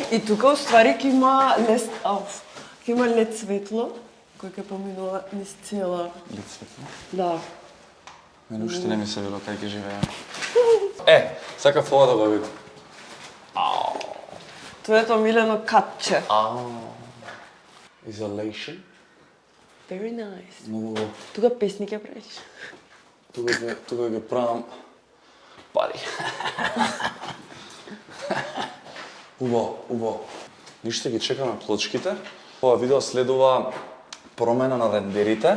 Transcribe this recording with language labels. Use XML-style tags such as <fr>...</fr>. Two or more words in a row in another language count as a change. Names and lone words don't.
<mk>И тука уствари ќе има лед светло кој ќе поминува низ цела. Лед светло. Да. Мене уште не ми се било кај ќе живееме. Сакав ова да го видам. Твоето омилено катче.</mk> <en>Isolation. Very nice.</en> <mk>Многу Тука песни ќе правиш. тука ги правам пари. Убаво. Ништо ги чекаме плочките. Ова видео следува промена на рендерите.</mk>